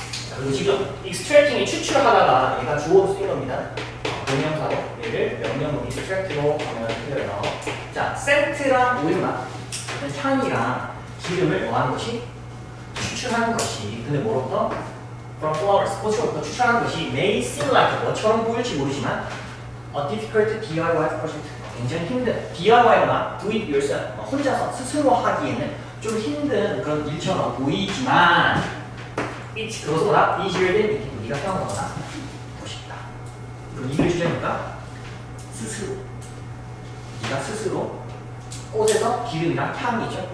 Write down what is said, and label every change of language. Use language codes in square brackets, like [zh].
[ko] 자, 그리고 지금 extracting이 추출하다가 얘가 주어로 쓰인 겁니다. 명령사로 얘를 명령문 extract로 변형해요. 자, scent랑 오일만 향이랑 기름을 뭐 하는 것이? 추출하는 것이. 근데 뭐로부터? [en] From flowers, [ko] 꽃으로부터 추출하는 것이 [en] may seem like 뭐처럼 보일지 모르지만 a difficult DIY project. [ko] 굉장히 힘든 DIY거나 do it yourself, 혼자서 스스로 하기에는 좀 힘든 그런 일처럼 보이지만 [en] it's [ko] 그것보다 [en] easier than you think. [ko] 네가 생각한 거나 더 쉽다. 그럼 이글 주제니까 네가 스스로 꽃에서 기름이랑 향이죠.